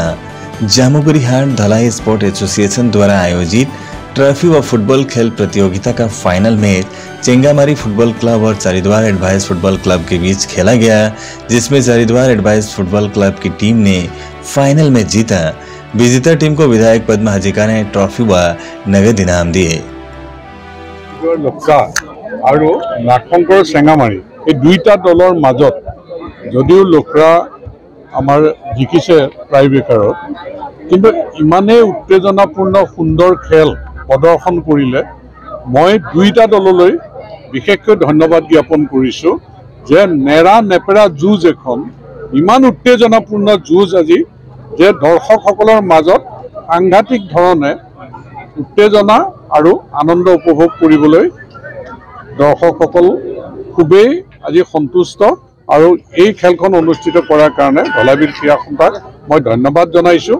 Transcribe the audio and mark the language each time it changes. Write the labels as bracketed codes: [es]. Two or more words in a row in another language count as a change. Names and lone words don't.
[hi] जामुगुरी हाट धलाई स्पोर्ट एसोसिएशन द्वारा आयोजित ट्रॉफी व फुटबॉल खेल प्रतियोगिता का फाइनल मैच चेंगामारी फुटबॉल क्लब और चारिद्वार एडवाइस फुटबॉल क्लब के बीच खेला गया, जिसमें चारिद्वार एडवाइस फुटबॉल क्लब की टीम ने फाइनल में जीता। विजेता टीम को विधायक पद्मा हाजिका ने ट्रॉफी व नगद इनाम दिए। [as] আৰু নাগশংকৰ চেঙামাৰী এই দুইটা দলৰ মাজত যদিও লোকৰা আমাৰ জিকিছে টাইব্ৰেকাৰত, কিন্তু ইমানেই উত্তেজনাপূৰ্ণ সুন্দৰ খেল প্ৰদৰ্শন কৰিলে মই দুইটা দললৈ বিশেষকৈ ধন্যবাদ জ্ঞাপন কৰিছোঁ যে নেৰা নেপেৰা যুঁজ এখন ইমান উত্তেজনাপূৰ্ণ যুঁজ আজি যে দৰ্শকসকলৰ মাজত সাংঘাতিক ধৰণে উত্তেজনা আৰু আনন্দ উপভোগ কৰিবলৈ দৰ্শকসকল খুবেই আজি সন্তুষ্ট আৰু এই খেলখন অনুষ্ঠিত কৰাৰ কাৰণে ধলাবিল ক্ৰীড়া সন্থাক মই ধন্যবাদ জনাইছোঁ।